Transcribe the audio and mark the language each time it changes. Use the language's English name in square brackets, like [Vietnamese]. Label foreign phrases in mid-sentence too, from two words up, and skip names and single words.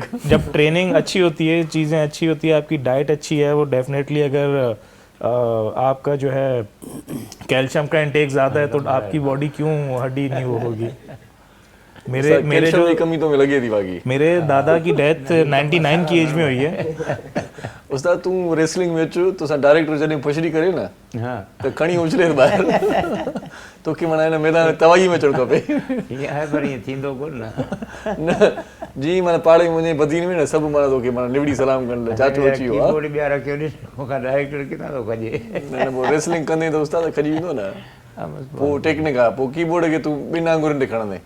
[Hindi] जब ट्रेनिंग अच्छी होती है, चीज़ें अच्छी होती है, आपकी डाइट अच्छी है, वो डेफिनेटली अगर आपका जो है कैल्शियम का इंटेक ज़्यादा है तो आपकी बॉडी क्यों हड्डी नहीं वो होगी। मेरे जो कमी तो में लगी थी बाकी। मेरे दादा की डेथ 99 की एज में हुई है। [Sindhi] उस्ताद तू रेसलिंग में अचो तो डायरेक्टर जॾहिं पुछड़ी करे ना, हाँ, तो खणी उछले ॿाहिरि तो की माना हिन मैदान में तवाई में अचणु खपे। ईअं आहे पर ईअं थींदो कोन न जी, माना पाड़े मुंहिंजे बदीन में न सभु माना तोखे माना निवड़ी सलाम कनि चाचो अची वियो आहे। ॿिया रखियो ॾिस, मूंखां डायरेक्टर किथां थो खजे। न पोइ रेसलिंग कंदे त उस्ताद खजी वेंदो न। पोइ टेक्निक आहे, पोइ कीबोर्ड खे तूं ॿिनि आंगुरनि ते खणंदे।